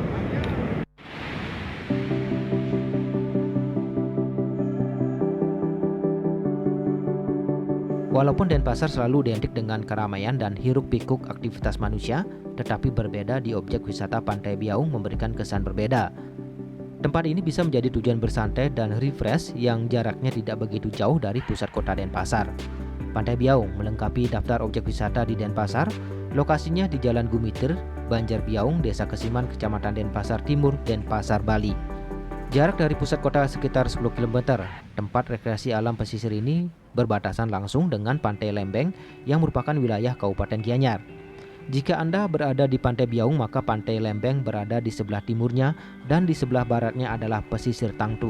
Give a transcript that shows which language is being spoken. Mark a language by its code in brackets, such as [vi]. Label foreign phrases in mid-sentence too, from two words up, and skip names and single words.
[id] Walaupun Denpasar selalu identik dengan keramaian dan hiruk-pikuk aktivitas manusia, tetapi berbeda di objek wisata Pantai Biaung memberikan kesan berbeda. Tempat ini bisa menjadi tujuan bersantai dan refresh yang jaraknya tidak begitu jauh dari pusat kota Denpasar. Pantai Biaung melengkapi daftar objek wisata di Denpasar. Lokasinya di Jalan Gumitir, Banjar Biaung, Desa Kesiman, Kecamatan Denpasar Timur, Denpasar, Bali. Jarak dari pusat kota sekitar 10 km. Tempat rekreasi alam pesisir ini berbatasan langsung dengan Pantai Lembeng yang merupakan wilayah Kabupaten Gianyar. Jika Anda berada di Pantai Biaung, maka Pantai Lembeng berada di sebelah timurnya dan di sebelah baratnya adalah pesisir Tangtu.